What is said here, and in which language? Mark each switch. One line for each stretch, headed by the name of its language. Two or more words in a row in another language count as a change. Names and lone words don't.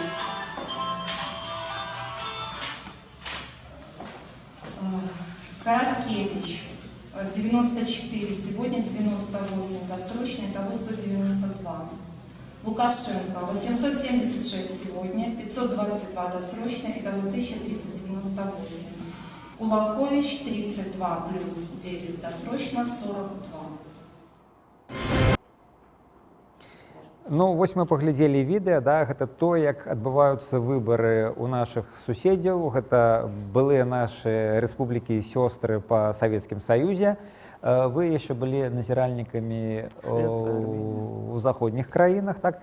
Russian: Короткевич 94 сегодня, 98 досрочно, итого 192. Лукашенко 876 сегодня, 522 досрочно, итого 1398. Улахович 32 плюс 10 досрочно, 42.
Belarusian: Ну, вось мы паглядзелі відэа, да, гэта то, як адбываюцца выбары ў нашых суседзяў, гэта былыя нашы рэспублікі і сёстры па Савецкім Саюзе. Вы яшчэ былі назіральнікамі ў заходніх краінах, так?